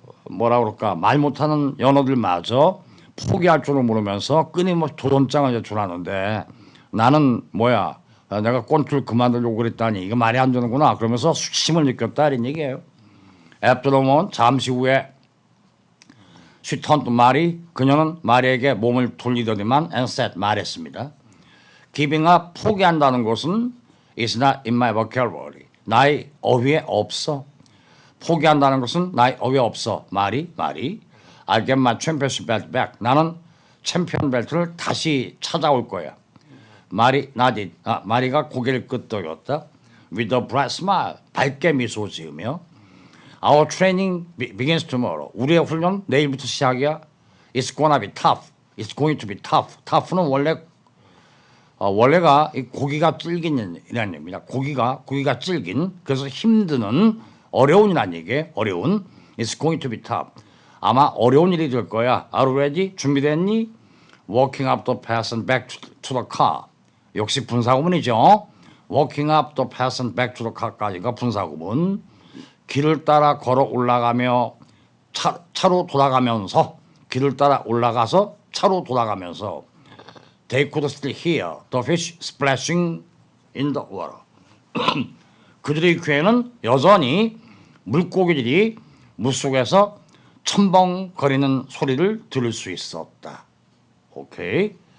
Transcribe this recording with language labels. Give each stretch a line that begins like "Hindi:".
Korean: 뭐라 그럴까 말 못하는 연어들마저 포기할 줄을 모르면서 끊임없이 도전장을 제출하는데 나는 내가 꼰줄 그만두려고 그랬다니 이거 말이 안 되는구나 그러면서 수치심을 느꼈다 이런 얘기예요.
English: After a moment
Korean: 잠시 후에
English: She turned to Mary.
Korean: 그녀는 마리에게 몸을 돌리더니만
English: and said
Korean: 말했습니다.
English: Giving up
Korean: 포기한다는 것은
English: is not in my vocabulary.
Korean: 나의 어휘에 없어. 포기한다는 것은 나의 어휘에 없어.
English: 말이 I get my championship belt back.
Korean: 나는 챔피언 벨트를 다시 찾아올 거야. 마리가 고개를 끄덕였다.
English: With a bright smile.
Korean: 밝게 미소 지으며
English: Our training begins tomorrow.
Korean: 우리의 훈련 내일부터 시작이야.
English: It's gonna be tough. It's going to be tough.
Korean: tough는 원래가 고기가 질긴이라는 얘기입니다. 고기가 질긴. 그래서 힘드는 어려운이라는 얘기예요. 어려운.
English: It's going to be tough.
Korean: 아마 어려운 일이 될 거야.
English: Are you ready?
Korean: 준비됐니?
English: Walking up the path and back to the car.
Korean: 역시 분사구문이죠.
English: Walking up the path and back to the car
Korean: 까지가 분사구문. 길을 따라 걸어 올라가며 차로 돌아가면서 길을 따라 올라가서 차로 돌아가면서
English: They could still hear the fish splashing in the water.
Korean: 그들의 귀에는 여전히 물고기들이 물속에서 첨벙거리는 소리를 들을 수 있었다. 오케이.